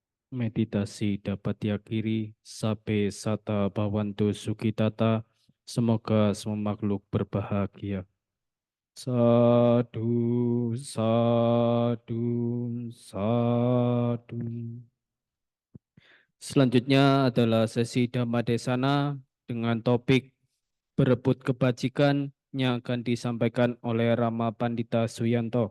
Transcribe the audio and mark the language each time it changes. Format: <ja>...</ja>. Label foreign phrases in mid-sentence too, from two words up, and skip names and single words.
<id>Meditasi dapat diakhiri sampai</id> <pi>sata bhavantu sukitata.</pi> <id>Semoga semua makhluk berbahagia.</id> <pi>Sadu, sadu, sadu.</pi> <id>Selanjutnya adalah sesi Dhamma Desana dengan topik berebut kebajikan yang akan disampaikan oleh Rama Pandita Suyanto.</id>